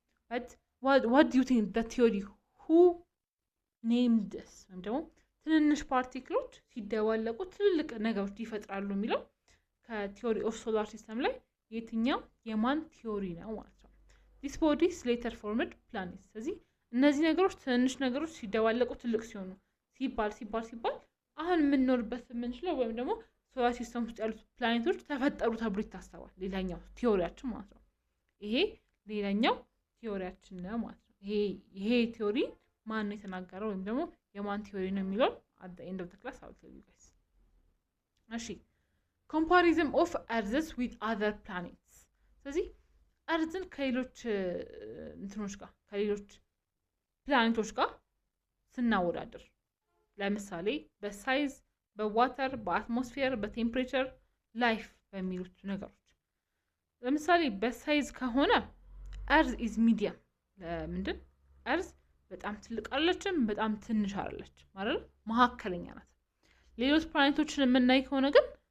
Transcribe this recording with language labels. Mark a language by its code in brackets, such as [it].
[en] But what do you think the theory? Who named this? [am] ወይም ደግሞ ትንንሽ ፓርቲክሎች ሲደዋለቁ ትልልቅ ነገሮች ይፈጥራሉ የሚለው ከቲዮሪ ኦፍ ሶላር ሲስተም ላይ የትኛው የማን ቲዮሪ ነው ማለት ነው? [en] This bodies later formed planets. [am] ስለዚህ እነዚህ ነገሮች ትንንሽ ነገሮች ሲደዋለቁ ትልቅ ሲሆኑ ሲባል አሁን የምንኖርበት የምንችለው ወይም ደግሞ ሶላር ሲስተም ውስጥ ያሉት ፕላኔቶች ተፈጠሩ ተብሎ ይታሰባል። ሌላኛው ቲዮሪያችን ማለት ነው። ይሄ ሌላኛው ቲዮሪያችን ነው ማለት ነው። ይሄ ቲዮሪ ማን ነው የተናገረው ወይም ደግሞ የማን ቲዮሪ ነው የሚለው [en] at the end of the class I will tell you guys. እሺ comparison of Earth with other planets. [am] ስለዚህ እርዝን ከሌሎች እንትኖች ጋር ከሌሎች ፕላኔቶች ጋር ስናወዳድር ለምሳሌ በሳይዝ በዋተር በአትሞስፌር በቴምፕሬቸር ላይፍ በሚሉት ነገሮች ለምሳሌ በሳይዝ ከሆነ [en] እርዝ ኢዝ ሚዲየም [am] ለምንድን እርዝ በጣም ትልቅ አይደለችም በጣም ትንሽ አይደለች ማለት መካከለኛ ናት። ሌሎች ፕላኔቶችን የምናይ ከሆነ ግን